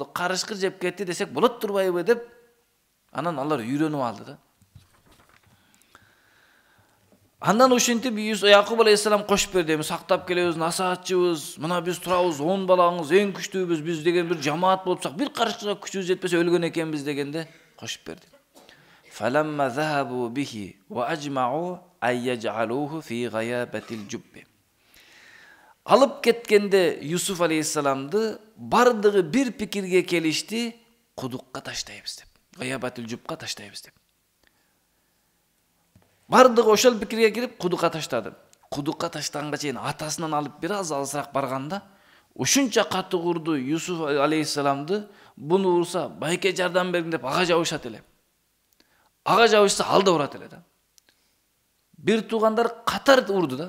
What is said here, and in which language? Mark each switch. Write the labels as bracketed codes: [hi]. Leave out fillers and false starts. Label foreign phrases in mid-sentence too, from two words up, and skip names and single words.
[ky] Карышкыр жеп кетти десек болот турбайбы деп. Анан алар үйрөнүп алды да. Андан ушинтип Якуб алейхисалам кошуп берди. Эми сактап келебиз, насаатчыбыз, мына биз турабыз, 10 балаңыз, эң күчтүүбүз, биз деген бир жамаат болупсак, бир карышкырга күчүбүз жетпесе өлгөн экенбиз дегенде кошуп берди. [ar] فلما ذهبوا به وأجمعوا أن يجعلوه في غيابت الجب. [ky] Алып кеткенде Юсуф алейхиссаламды бардыгы бир пикирге келишти, кудукка таштайбыз деп. [ar] غيابت الجب [ky] таштайбыз деп. Бардыгы ошол пикирге кирип кудукка таштады. Кудукка таштаганга чейин атасынан алып бир аз алысыраак барганда, ушунча катуу курду Yusuf алейхиссаламды, буну урса байке жардам бергин деп ага жабышат эле. Ага жабышса алда урат эле да. Бир туугандар катар урду да.